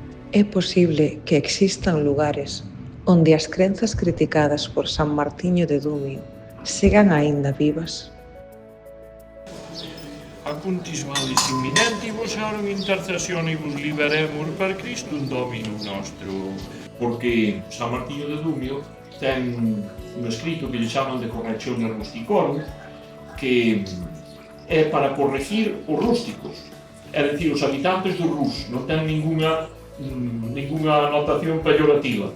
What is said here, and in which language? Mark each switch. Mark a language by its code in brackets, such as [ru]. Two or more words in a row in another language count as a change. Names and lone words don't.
[gl] É posible que existan lugares onde as crenzas criticadas por San Martiño de Dumio sigan aínda vivas. [la] Acuntis malis imminentibus aurum intercessionibus liberemur per Christum Dominum nostrum. [gl] Porque San Martiño de Dumio ten un escrito que lle chaman de Correctione Rusticorum, que é para corregir os rústicos, é dicir, os habitantes do Rus, non ten ninguna notación peyorativa.